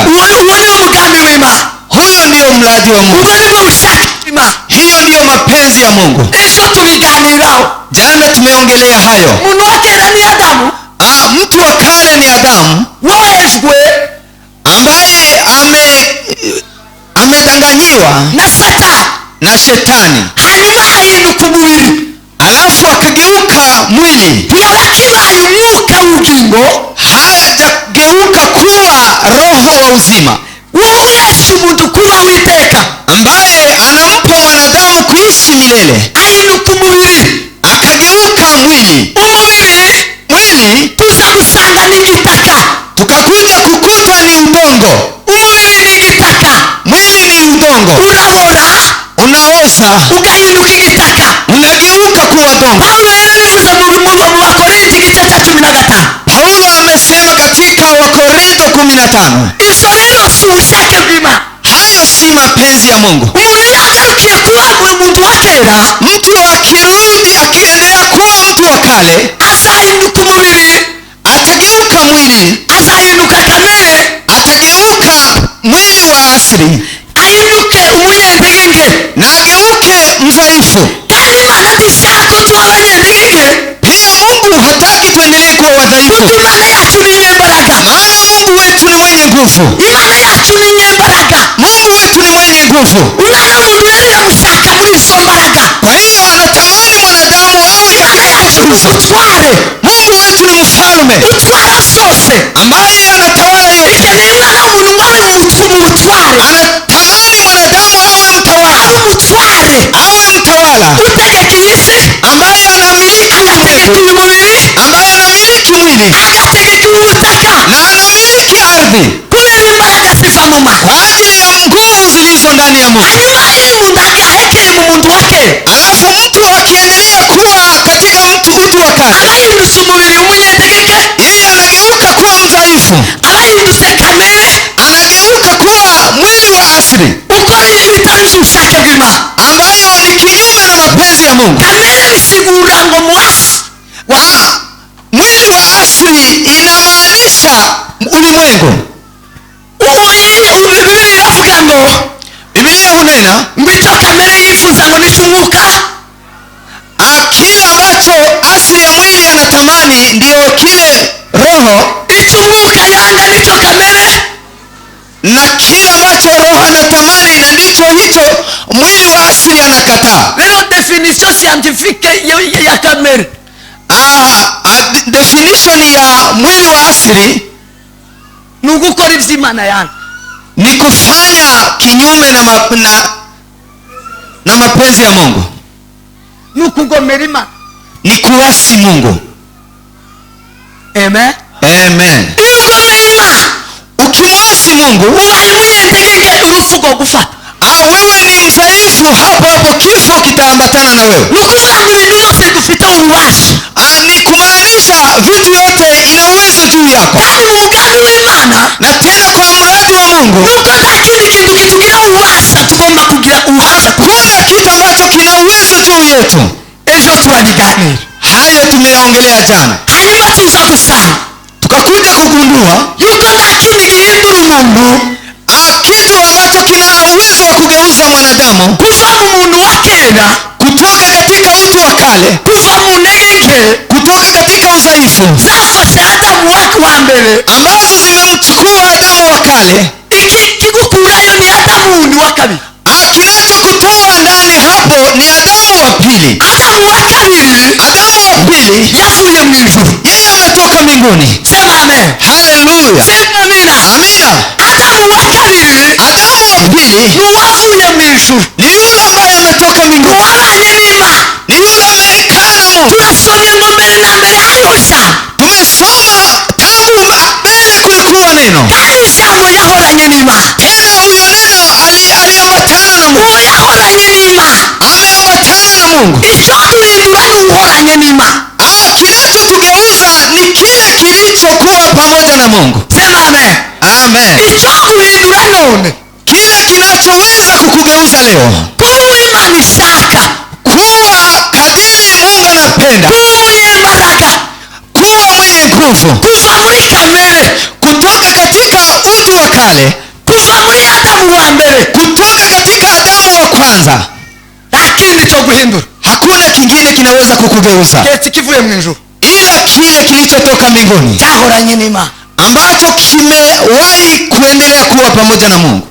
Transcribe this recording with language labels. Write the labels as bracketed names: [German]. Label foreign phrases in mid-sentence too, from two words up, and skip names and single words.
[Rundi] uwo niwo mugambi w'Imana. [Swahili] Huyo ndio mradi wa Mungu. [Rundi] Ubwo nibwo bushake bw'Imana. [Swahili] Hiyo ndio mapenzi ya Mungu. [Rundi] Ejo tubiganiraho. [Swahili] Jana tumeongelea hayo. [Rundi] Umuntu wa kera ni Adamu. [Swahili] Mtu wa kale ni Adamu, [Rundi] wohejwe [Swahili] ambaye amedanganyiwa na shetani, [Rundi] hanyuma ahinduka umubiri, [Swahili] alafu akageuka mwili. [Rundi] ntiyaba akibaye umwuka w'ubugingo, [Swahili] hajageuka kuwa roho wa uzima, [Rundi] wohesha umuntu kubaho iteka, [Swahili] ambaye anampa mwanadamu kuishi milele. [Rundi] ahinduka umubiri, [Swahili] akageuka mwili. Mwili [Rundi] tuza gusanga n'igitaka, [Swahili] tukakuja kukuta ni udongo. [Rundi] umubiri ni igitaka, [Swahili] Mwili ni udongo, [Rundi] urabora, [Swahili] unaoza, [Rundi] ugahinduka igitaka. [Swahili] unageuka kuwa dongo. [Rundi] Paulo yarabivuze mu Bakorinto igice cya 15. [Swahili] Paulo amesema katika Wakorintho 15, [Rundi] Ivyo rero si ubushake bw'Imana. [Swahili] hayo si mapenzi ya Mungu. [Rundi] Umuntu yagarukiye kuba umuntu wa kera, [Swahili] Mtu akirudi akiendelea kuwa mtu wa kale, [Rundi] azahinduka umubiri, [Swahili] atageuka mwili, [Rundi] azahinduka kamere, [Swahili] atageuka mwili wa asili, [Rundi] ahinduke umunyendegenge. [Swahili] na ageuke mdhaifu. [Rundi] Kandi Imana ntishaka ko tuba abanyendegenge, [Swahili] Pia Mungu hataki tuendelee kuwa wadhaifu, [Rundi] kuko Imana yacu ni inyembaraga. [Swahili] maana Mungu wetu ni mwenye nguvu. [Rundi] Imana yacu ni inyembaraga. [Swahili] Mungu wetu ni mwenye nguvu. [Rundi] Umwana w'umuntu rero iramushaka muri izo mbaraga. [Swahili] Kwa hiyo anatamani mwanadamu awe katika nguvu. [Rundi] Umutware [Swahili] Mungu wetu ni mfalme [Rundi] utwara zose, [Swahili] ambaye anatawala yote. [Rundi] ikeneye Imana umuntu ngo abe mu butware, [Swahili] Anatamani mwanadamu awe mtawala, [Rundi] umutware [Swahili] awe mtawala [Rundi] utegeka iyi si, [Swahili] ambaye anamiliki [Rundi] agategeka [Swahili] ulimwengu, [Rundi] uyu mubiri, [Swahili] ambaye anamiliki mwili [Rundi] agategeka ubu butaka, [Swahili] na anamiliki ardhi, [Rundi] kubera imbaraga ziva mu Mana. [Swahili] kwa ajili ya nguvu zilizo ndani ya Mungu. [Rundi] Hanyuma iyo umuntu ahekeye mu muntu wa kera, [Swahili] Alafu mtu akiendelea kuwa katika utu wa kale, [Rundi] abahindutse umubiri w'umunyendegeke, [Swahili] yeye anageuka kuwa mdhaifu, [Rundi] abahindutse kamere, [Swahili] anageuka kuwa mwili wa asili, [Rundi] ukora ibintu bitameze ubushake bw'Imana. [Swahili] ambayo ni kinyume na mapenzi ya Mungu. [Rundi] Kamere bisigura ngo muasi, [Swahili] Mwili wa asili inamaanisha ulimwengu. [Rundi] Biblia iravuga ngo, [Swahili] Biblia hunena [Rundi] ngo icyo kamere yifuza ngo nicyo umwuka, [Swahili] kile ambacho asili ya mwili anatamani ndiyo kile roho, [Rundi] icyo umwuka yanga nicyo kamere, [Swahili] na kile ambacho roho anatamani na ndicho hicho mwili wa asili anakataa. [Rundi] rero [French] definition scientifique [Rundi] ya kamere, [Swahili] Definition ya mwili wa asili [Rundi] ni ugukora iby'Imana yanga. [Swahili] ni kufanya kinyume na mapenzi ya Mungu, [Rundi] ni ukugomera Imana. [Swahili] ni kuasi Mungu. Amen. Amen. [Rundi] Iyo ugomeye Imana, [Swahili] Ukimwasi Mungu [Rundi] ubaye umunyendegenge, urupfu rwo gufata. [Swahili] wewe ni mdhaifu, hapo kifo kitaambatana na wewe. [Rundi] nukuvuga ngo ibintu byose dufite ububasha, [Swahili] Ni kumaanisha vitu yote inaweza juu yako. [Rundi] kandi mu mugambi w'Imana [Swahili] Na tena kwa mradi wa Mungu [Rundi] nuko nta kindi kintu kitugira ububasha tugomba kugira ububasha. [Swahili] kuna kitu ambacho kina uwezo juu yetu. [Rundi] Ejo turabiganira, [Swahili] Hayo tumeyaongelea jana, [Rundi] hanyuma tuza gusanga [Swahili] tukakuja kugundua [Rundi] yuko nta kindi gihindura umuntu [Swahili] kitu ambacho kina uwezo wa kugeuza mwanadamu [Rundi] kuva mu muntu wa kera, [Swahili] kutoka katika utu wa kale, [Rundi] kuva mu ntege nke [Swahili] kutoka katika udhaifu [Rundi] zafashe Adamu wa mbere, [Swahili] ambazo zimemchukua Adamu wa kale. [Rundi] kigukurayo ni Adamu wundi wa kabiri. [Swahili] Kinachokutoa ndani hapo ni Adamu wa pili. [Rundi] Adamu wa kabiri, [Swahili] Adamu wa pili [Rundi] yavuye mu ijuru. [Swahili] yeye ametoka mbinguni. Sema amen. Haleluya, Sema amina. amina. [Rundi] Adamu wa kabiri [Swahili] Adamu wa pili [Rundi] ni uwavuye mu ijuru, [Swahili] ni yule ambaye ametoka ni mbinguni, [Rundi] uwabanye n'Imana. [Swahili] ni yule amekaa na Mungu. [Rundi] Turasomye ngo mbere na mbere hariho ijambo, [Swahili] Tumesoma tangu mbele kulikuwa neno, [Rundi] kandi ijambo yahoranye n'Imana. [Swahili] tena huyo neno aliambatana na Mungu, [Rundi] Uwo yahoranye n'Imana. [Swahili] ameambatana na Mungu. [Rundi] Icyoturindura ni uhoranye n'Imana. [Swahili] Kinachotugeuza ni kile kilichokuwa pamoja na Mungu. Sema amen. Amen. [Rundi] Icyoguhindura none [Swahili] Kile kinachoweza kukugeuza leo [Rundi] kuba Imana ishaka, [Swahili] kuwa kadiri Mungu anapenda, [Rundi] kuba umunyembaraga, [Swahili] kuwa mwenye nguvu, [Rundi] kuva muri kamere, [Swahili] kutoka katika utu wa kale, [Rundi] kuva muri Adamu wa mbere. [Swahili] kutoka katika Adamu wa kwanza. [Rundi] Nta kindi cyo guhindura [Swahili] Hakuna kingine kinaweza kukugeuza [Rundi] keretse kivuye mu ijuru, [Swahili] ila kile kilichotoka mbinguni [Rundi] cyahoranye n'Imana. [Swahili] ambacho kimewahi kuendelea kuwa pamoja na Mungu.